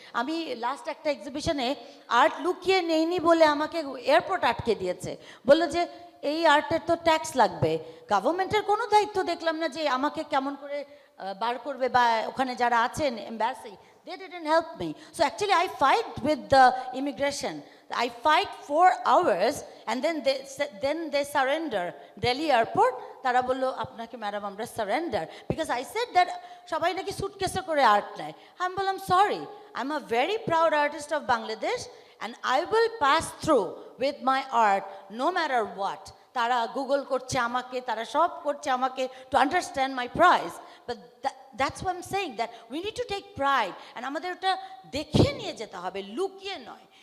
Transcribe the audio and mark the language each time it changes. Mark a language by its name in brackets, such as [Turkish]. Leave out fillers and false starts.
[Bangla] আমি লাস্ট একটা এক্সিবিশনে আর্ট লুকিয়ে নেইনি বলে আমাকে এয়ারপোর্ট আটকে দিয়েছে, বললো যে এই আর্টের তো ট্যাক্স লাগবে। গভর্নমেন্টের কোনো দায়িত্ব দেখলাম না যে আমাকে কেমন করে বার করবে, বা ওখানে যারা আছেন embassy, [English] they didn't help me. So actually I fight with the immigration. I fight 4 hours and then they surrender. [Bangla] Delhi airport তারা বললো আপনাকে ম্যাডাম আমরা surrender, [English] because I said that [Bangla] সবাই নাকি সুটকেসে করে আর্ট নেয়। আমি বললাম [English] Sorry, I am a very proud artist of Bangladesh and I will pass through with my art no matter what. [Bangla] তারা গুগল করছে আমাকে, [English] তারা সব করছে আমাকে to understand my price, but that's what I'm saying, that we need to take pride and [Bangla] আমাদের ওটা দেখিয়ে নিয়ে যেতে হবে, লুকিয়ে নয়।